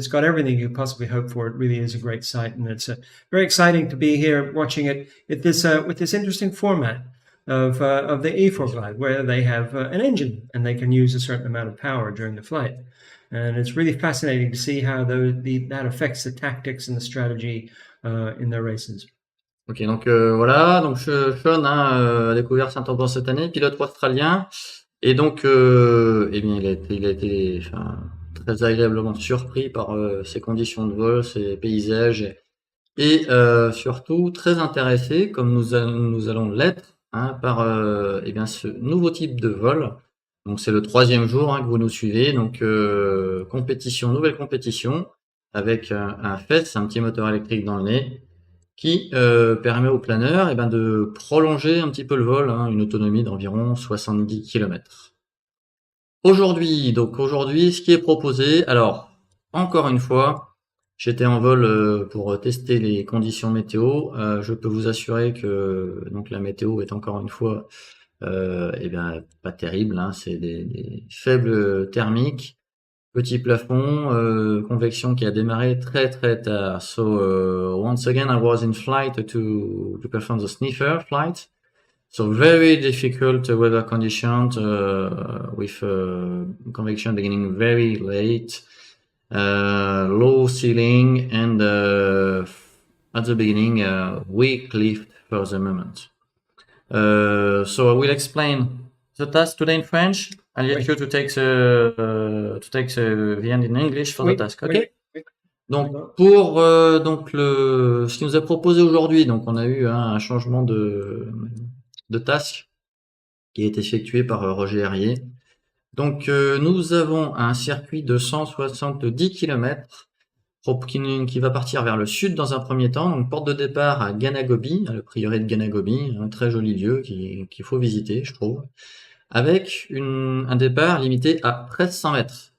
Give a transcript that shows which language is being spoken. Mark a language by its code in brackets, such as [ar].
[en] It's got everything you could possibly hope for. It really is a great site, and it's very exciting to be here watching it with this interesting format of the E4Glide, where they have an engine and they can use a certain amount of power during the flight. And it's really fascinating to see how that affects the tactics and the strategy in their races. [fr] Ok, donc voilà, donc Sean a découvert Saint-Auban cette année, pilote australien, et donc eh bien il a été très agréablement surpris par ses conditions de vol, ses paysages, et surtout très intéressé, comme nous allons l'être, hein, par eh bien ce nouveau type de vol. Donc c'est le troisième jour, hein, que vous nous suivez, donc nouvelle compétition, avec un FES, un petit moteur électrique dans le nez, qui permet au planeur de prolonger un petit peu le vol, hein, une autonomie d'environ 70 km. Aujourd'hui, ce qui est proposé, alors encore une fois, j'étais en vol pour tester les conditions météo. Je peux vous assurer que donc la météo est encore une fois pas terrible, hein, c'est des faibles thermiques. Petit plafond, convection qui a démarré très très tard. [en] So once again, I was in flight to perform the sniffer flight. So very difficult weather conditions with convection beginning very late, low ceiling, and at the beginning weak lift for the moment. So I will explain the task today in French. I'll let you to take the end in English for the task. Okay. [fr] Donc pour ce qui nous est proposé aujourd'hui, donc on a eu un changement de task qui est effectué par Roger Herrier. Donc nous avons un circuit de 170 km qui va partir vers le sud dans un premier temps, donc porte de départ à Ganagobi, le prieuré de Ganagobi, un très joli lieu qu'il faut visiter, je trouve, avec un départ limité à 1300 mètres.